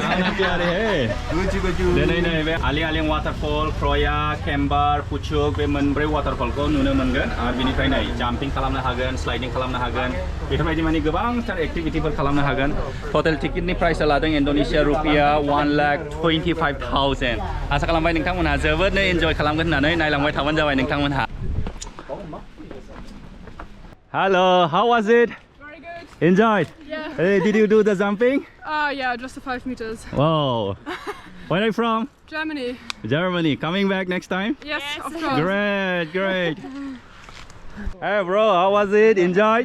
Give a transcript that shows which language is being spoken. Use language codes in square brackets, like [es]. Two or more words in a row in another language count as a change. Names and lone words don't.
[brx] दिनै नै बे आलिं आलिं वाटारफॉल Kroya Kembar Pucuk बे मोनब्रै वाटारफॉलखौ नुनो मोनगोन आरो बिनिफ्राय नै जाम्पिं खालामनो हागोन स्लाइडिं खालामनो हागोन बेफोरबायदि माने गोबांथार एक्टिभिटिफोर खालामनो हागोन [en] total ticket price [brx] लादों इन्डोनेसिया रुपिया 1,25,000 आसा खालामबाय नोंथांमोनहा जोबोदनो एन्जय खालामगोन होननानै नायलांबाय थाबानो जाबाय नोंथांमोनहा [en] Hello, how was it? Very good. Enjoyed? Yeah. Hey, did you do the jumping? Yeah, just the 5 meters. Wow. Where are you from? Germany. Germany. Coming back next time? Yes, of course. Great, great. Hey bro, how was it? Enjoyed?